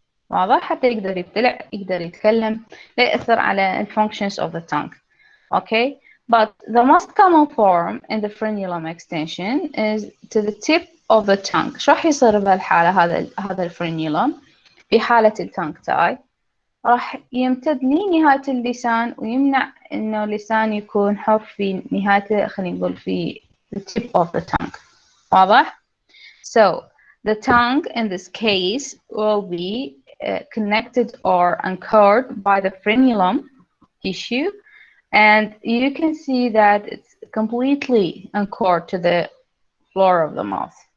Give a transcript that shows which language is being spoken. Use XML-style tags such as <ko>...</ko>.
<ar>واضح؟ حتى يقدر يبتلع، يقدر يتكلم، لا يأثر على</ar> <en>functions of the tongue. Okay, but the most common form in the frenulum extension is to the tip of the tongue.</en> <ar>شو راح يصير بهالحالة؟ هذا الفرينيولم في حالة التونج تاي راح يمتد لنهاية اللسان ويمنع إنه اللسان يكون حر في نهايته، خلينا نقول في</ar> <en>the tip of the tongue.</en> <ar>واضح؟</ar> <en>So the tongue in this case will be connected or anchored by the frenulum tissue, and you can see that it's completely anchored to the floor of the mouth.</en>